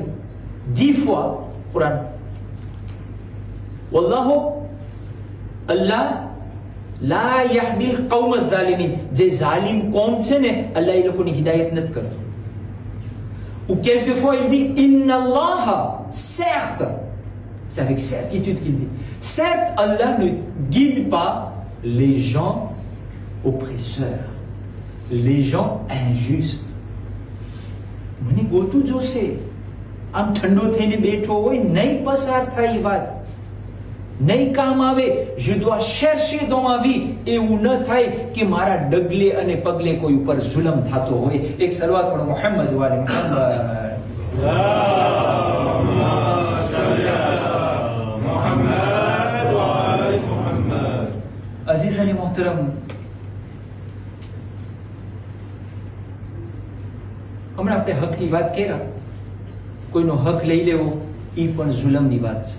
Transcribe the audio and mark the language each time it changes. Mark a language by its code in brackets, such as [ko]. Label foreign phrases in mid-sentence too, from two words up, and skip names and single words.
[gu] 10 fois કુરાન [ar] والله الله لا يهدي القوم الظالمين, [gu] જે ઝાલિમ કોમ છે ને અલ્લાહ એ લોકોની હિદાયત નથી કરતો. [fr] Ou quelquefois il dit [ar] إن الله, [fr] certes, c'est avec certitude qu'il dit, certes Allah ne guide pas les gens oppresseurs, les gens injustes. [gu] મને ગોતું જોશે, આમ ઠંડો થઈને બેઠો હોય, નહીં પસાર થાય વાત, નહીં કામ આવે. [fr] je dois chercher dans ma vie, [gu] એવું ન થાય કે મારા ડગલે અને પગલે કોઈ ઉપર જુલમ થતો હોય. એક સલવાત પણ મુહમ્મદ વાલે મુહમ્મદ અઝીઝ અને મોહતરમ, હમણાં આપણે હકની વાત કર્યા, કોઈનો હક લઈ લેવો એ પણ જુલમની વાત છે.